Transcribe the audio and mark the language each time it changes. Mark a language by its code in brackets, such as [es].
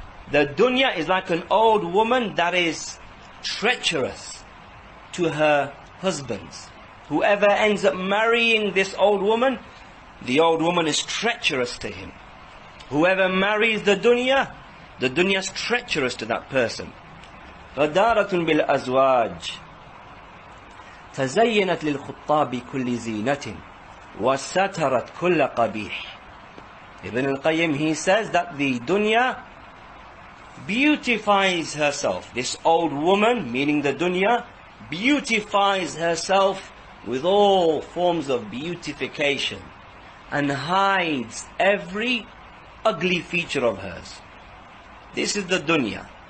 [en] The dunya is like an old woman that is treacherous to her husbands. Whoever ends up marrying this old woman, the old woman is treacherous to him. Whoever marries the dunya is treacherous to that person. [ar] غَدَّارَةٌ بِالْأَزْوَاجِ تزينت للخطاب كل زينة وسترت كل قبيح. [en] Ibn al-Qayyim, he says that the dunya beautifies herself. This old woman, meaning the dunya, beautifies herself with all forms of beautification and hides every ugly feature of hers. This is the dunya.